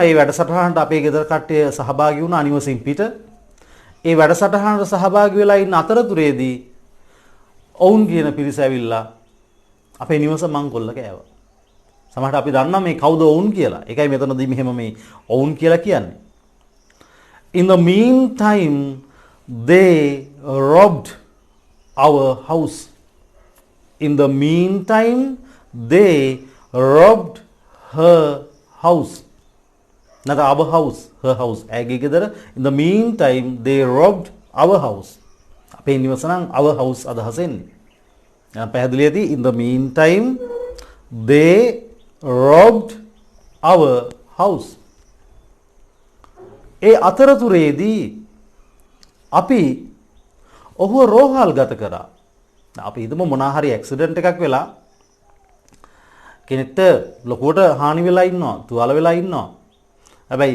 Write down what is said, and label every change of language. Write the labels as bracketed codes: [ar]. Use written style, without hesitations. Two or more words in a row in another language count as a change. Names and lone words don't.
[si] ඒ වැඩසටහනට අපේ ගෙදර කට්ටිය සහභාගී වුණා නිවසින් පිට. ඒ වැඩසටහනට සහභාගී වෙලා ඉන්න අතරතුරේදී ඔවුන් කියන පිරිස ඇවිල්ලා අපේ නිවස මංකොල්ල කෑවා. සමහරට අපි දන්නා මේ කවුද ඔවුන් කියලා. ඒකයි මෙතනදී මෙහෙම මේ ඔවුන් කියලා කියන්නේ. [en] In the meantime they robbed our house. In the meantime they robbed her house. Not our house, her house. [si] ඇගේ ගෙදර [en] in the meantime they robbed our house. [si] අපේ නිවස නම් [en] our house [si] අදහස එන්නේ. දැන් පැහැදිලි ඇති [en] in the meantime they robbed our house. [si] ඒ අතරතුරේදී අපි ඔහුව රෝහල් ගත කරා. අපි හිතමු මොනවා හරි ඇක්සිඩන්ට් එකක් වෙලා කෙනෙක්ට ලොකුවට හානි වෙලා ඉන්නවා, තුවාල වෙලා ඉන්නවා.